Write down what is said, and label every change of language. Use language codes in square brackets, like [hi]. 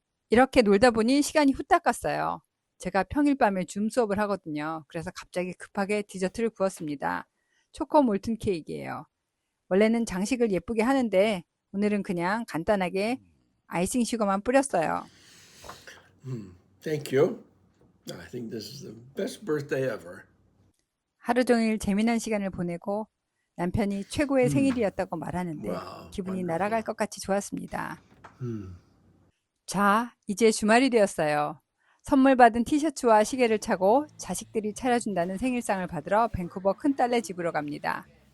[ko] 이렇게 놀다 보니 시간이 후딱 갔어요. 제가 평일 밤에 줌 수업을 하거든요. 그래서 갑자기 급하게 디저트를 구웠습니다. 초코 몰튼 케이크예요. 원래는 장식을 예쁘게 하는데 오늘은 그냥 간단하게 아이싱 슈거만 뿌렸어요. [en] Thank you. I think this is the best birthday ever. [ko] 하루 종일 재미난 시간을 보내고 남편이 최고의 생일이었다고 말하는데 와우, 기분이 [en] wonderful. [ko] 날아갈 것 같이 좋았습니다. 자, 이제 주말이 되었어요. 선물 받은 티셔츠와 시계를 차고 자식들이 차려준다는 생일상을 받으러 밴쿠버 큰딸네 집으로 갑니다.